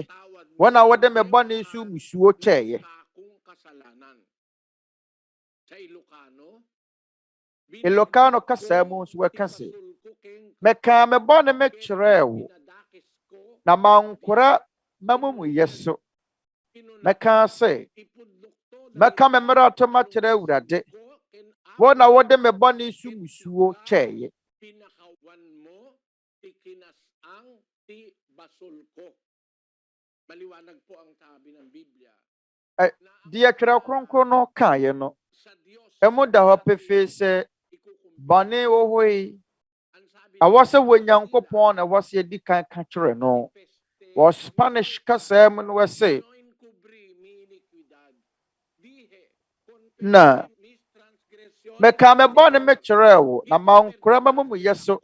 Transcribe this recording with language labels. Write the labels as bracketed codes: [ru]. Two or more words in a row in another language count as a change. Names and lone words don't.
[ak] Wo na wode me bɔne so musuo kyɛeɛ. Ilocano kasa mu nso wɔka sɛ, mɛka me bɔne mekyerɛ wo, na mankora m'amumuyɛ so. Mɛka sɛ, mɛka me mmara to makyerɛ Awurade. Wo na wode me bɔne so musuo kyɛeɛ. [tl] Maliwanag po ang sabi ng Biblia. [ak] Deɛ Twerɛ Kronkron no kaeɛ no, ɛmu da hɔ pefee sɛ, bɔne wɔ hɔ yi, ɛwɔ sɛ Onyankopɔn na ɛwɔ sɛ yɛdi kan ka kyerɛ no. Wɔ Spanish kasa mu no wɔse, na mɛka me bɔne mekyerɛ wo, na mankora m'amumuyɛ so.